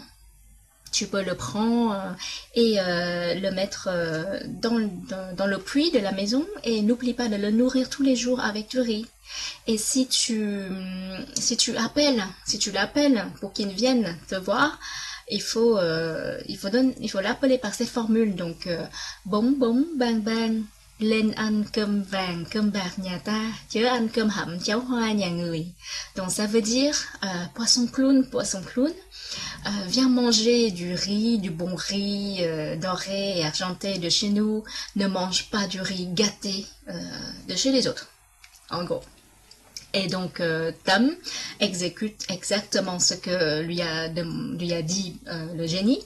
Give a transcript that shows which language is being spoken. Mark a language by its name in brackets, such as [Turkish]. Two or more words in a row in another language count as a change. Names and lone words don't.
[French] Tu peux le prendre et le mettre dans le puits de la maison et n'oublie pas de le nourrir tous les jours avec du riz. Et si tu l'appelles pour qu'il vienne te voir, il faut l'appeler par ces formules. [Vietnamese] Donc bông bông bang bang, lên ăn cơm vàng cơm bạc nhà ta, chớ ăn cơm hẩm cháo hoa nhà người. [French] Donc ça veut dire poisson clown, viens manger du riz, du bon riz doré et argenté de chez nous, ne mange pas du riz gâté de chez les autres, en gros. Et donc Tam exécute exactement ce que lui a dit le génie.